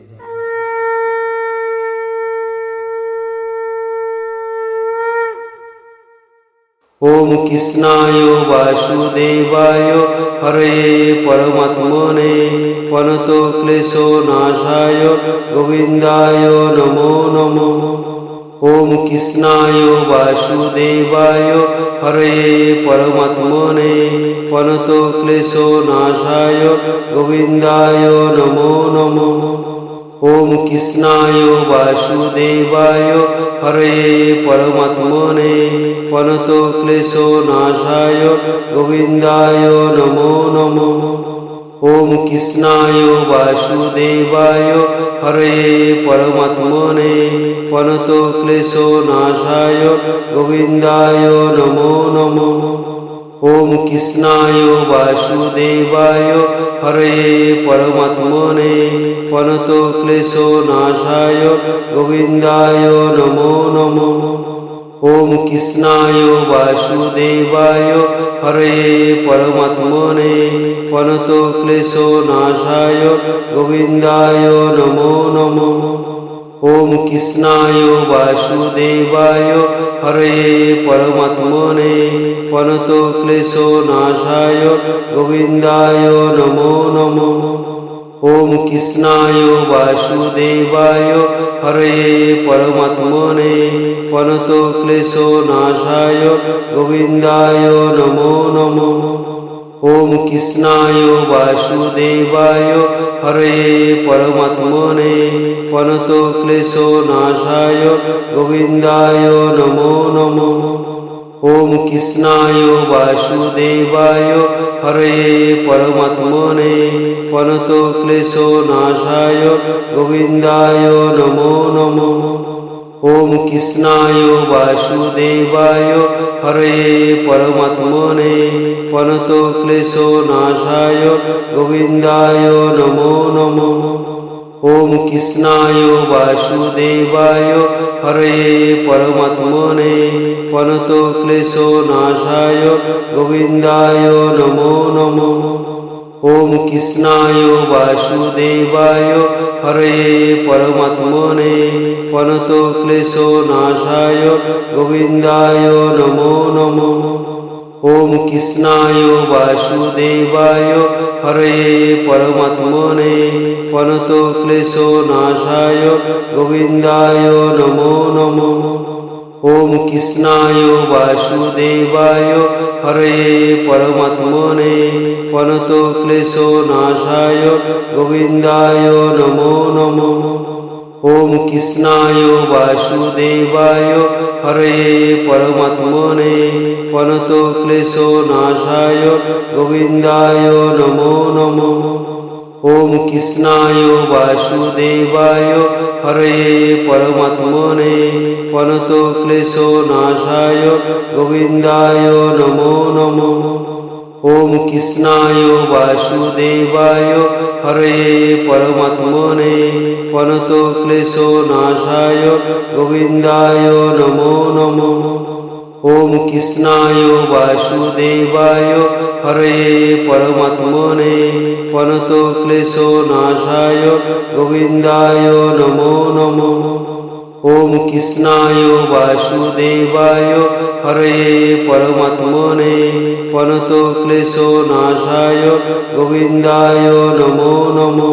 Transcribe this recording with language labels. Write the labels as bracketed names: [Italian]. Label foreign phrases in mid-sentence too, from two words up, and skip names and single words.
[Sanskrit] ওম কৃষ্ণায় বাসুদেবায় হরে পরমাত্মনে পনতো ক্লেশো নাশায় গোবিন্দায় নমো নমো। ওম কৃষ্ণায় বাসুদেবায় হরে পরমাত্মনে পনতো ক্লেশো নাশায় গোবিন্দায় নমো নমো। ওম কৃষ্ণায় বাসুদেবায় হরে পরমাত্মনে পনতো ক্লেশো নাশায় গোবিন্দায় নমো নমো। ওম কৃষ্ণায় বাসুদেবায় হরে পরমাত্মনে পনতো ক্লেশো নাশায় গোবিন্দায় নমো নমো। ওম কৃষ্ণায় বাসুদেবায় হরে পরমাত্মনে পনতো ক্লেশো নাশায় গোবিন্দায় নমো নমো। ওম কৃষ্ণায় বাসুদেবায় হরে পরমাত্মনে পনতো ক্লেশো নাশায় গোবিন্দায় নমো নমো। ওম কৃষ্ণায় বাসুদেবায় হরে পরমাত্মনে পনতো ক্লেশো নাশায় গোবিন্দায় নমো নমো। ওম কৃষ্ণায় বাসুদেবায় হরে পরমাত্মনে পনতো ক্লেশো নাশায় গোবিন্দায় নমো নমো। ওম কৃষ্ণায় বাসুদেবায় হরে পরমাত্মনে পনতো ক্লেশো নাশায় গোবিন্দায় নমো নমো। ওম কৃষ্ণায় বাসুদেবায় হরে পরমাত্মনে পনতো ক্লেশো নাশায় গোবিন্দায় নমো নমো। ওম কৃষ্ণায় বাসুদেবায় হরে পরমাত্মনে পনতো ক্লেশো নাশায় গোবিন্দায় নমো নমো। ওম কৃষ্ণায় বাসুদেবায় হরে পরমাত্মনে পনতো ক্লেশো নাশায় গোবিন্দায় নমো নমো। ওম কৃষ্ণায় বাসুদেবায় হরে পরমাত্মনে পনতো ক্লেশো নাশায় গোবিন্দায় নমো নমো। ওম কৃষ্ণায় বাসুদেবায় হরে পরমাত্মনে পনতো ক্লেশো নাশায় গোবিন্দায় নমো নমো। ওম কৃষ্ণায় বাসুদেবায় হরে পরমাত্মনে পনতো ক্লেশো নাশায় গোবিন্দায় নমো নমো। ওম কৃষ্ণায় বাসুদেবায় হরে পরমাত্মনে পনতো ক্লেশো নাশায় গোবিন্দায় নমো নমো। ওম কৃষ্ণায় বাসুদেবায় হরে পরমাত্মনে পনতো ক্লেশো নাশায় গোবিন্দায় নমো নমো। ওম কৃষ্ণায় বাসুদেবায় হরে পরমাত্মনে পনতো ক্লেশো নাশায় গোবিন্দায় নমো নমো। ॐ कृष्णाय वासुदेवाय हरये परमात्मने प्रणतक्लेशनाशाय गोविन्दाय नमो नमः। ॐ कृष्णाय वासुदेवाय हरये परमात्मने प्रणतक्लेशनाशाय गोविन्दाय नमो नमः।